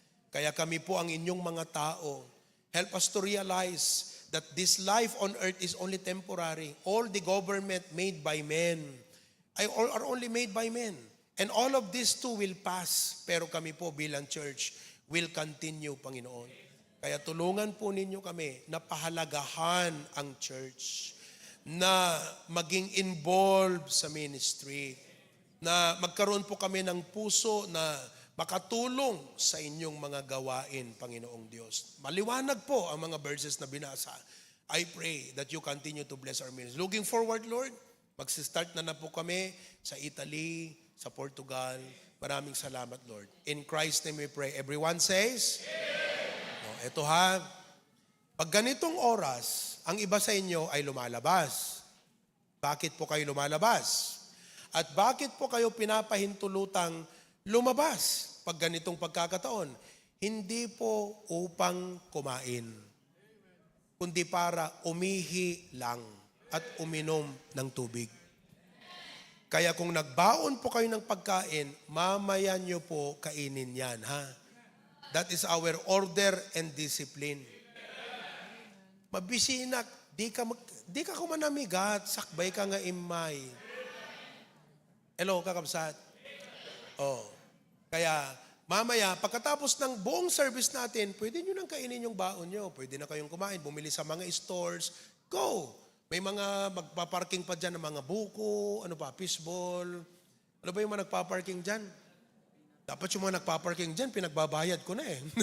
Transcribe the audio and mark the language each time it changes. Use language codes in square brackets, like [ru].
[tl] Kaya kami po ang inyong mga tao. [en] Help us to realize that this life on earth is only temporary. All the government made by men are only made by men. And all of this too will pass. [tl] Pero kami po bilang church [en] will continue, [tl] Panginoon. Kaya tulungan po ninyo kami na pahalagahan ang church, na maging involved sa ministry, na magkaroon po kami ng puso na makatulong sa inyong mga gawain, Panginoong Diyos. Maliwanag po ang mga verses na binasa. [en] I pray that you continue to bless our ministry. Looking forward, [tl] Lord, magsistart na po kami sa Italy, sa Portugal. Maraming salamat, [en] Lord. In Christ's name we pray. Everyone says, [tl] eto ha, pag ganitong oras, ang iba sa inyo ay lumalabas. Bakit po kayo lumalabas? At bakit po kayo pinapahintulutang lumabas pag ganitong pagkakataon? Hindi po upang kumain, kundi para umihi lang at uminom ng tubig. Kaya kung nagbaon po kayo ng pagkain, mamaya nyo po kainin yan, ha? [en] That is our order and discipline. [ilo] Mabisinak, di ka kumanamigat, sakbay ka nga imay. Hello, kakabsat. [tl] Kaya mamaya, pagkatapos ng buong service natin, pwede nyo nang kainin yung baon nyo. Pwede na kayong kumain, bumili sa mga stores. Go! May mga magpaparking pa dyan ng mga buko, fishball. Ano ba yung mga nagpaparking dyan? Dapat yung mga nagpaparking dyan, pinagbabayad ko na eh.